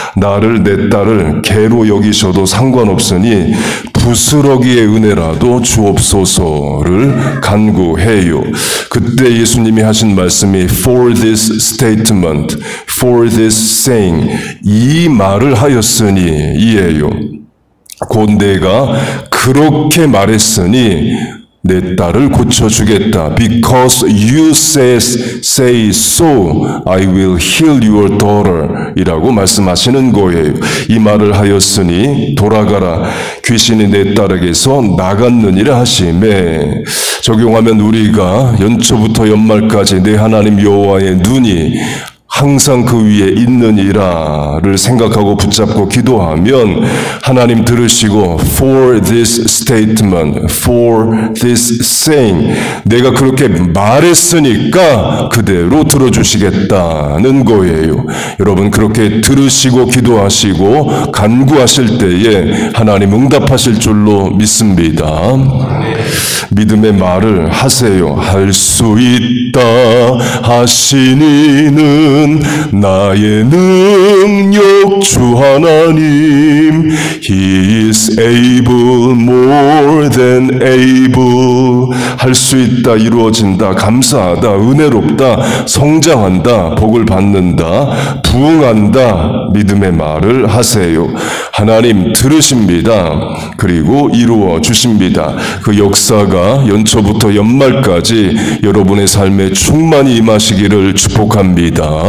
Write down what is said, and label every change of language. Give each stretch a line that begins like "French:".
Korean: 나를 내 딸을 개로 여기셔도 상관없으니 부스러기의 은혜라도 주옵소서를 간구해요. 그때 예수님이 하신 말씀이
English: for this statement, for this saying,
Korean: 이 말을 하였으니 이에요. 곧 내가 그렇게 말했으니 내 딸을 고쳐주겠다.
English: Because you say so, I will heal your daughter
Korean: 이라고 말씀하시는 거예요. 이 말을 하였으니 돌아가라. 귀신이 내 딸에게서 나갔느니라 하시매. 적용하면 우리가 연초부터 연말까지 내 하나님 여호와의 눈이 항상 그 위에 있느니라를 생각하고 붙잡고 기도하면 하나님 들으시고
English: for this statement, for this saying,
Korean: 내가 그렇게 말했으니까 그대로 들어주시겠다는 거예요. 여러분 그렇게 들으시고 기도하시고 간구하실 때에 하나님 응답하실 줄로 믿습니다. 믿음의 말을 하세요. 할 수 있다 하시니는 나의 능력 주 하나님.
English: He is able, more than able.
Korean: 할 수 있다, 이루어진다, 감사하다, 은혜롭다, 성장한다, 복을 받는다, 부응한다, 믿음의 말을 하세요. 하나님 들으십니다. 그리고 이루어 주십니다. 그 역사가 연초부터 연말까지 여러분의 삶에 충만히 임하시기를 축복합니다.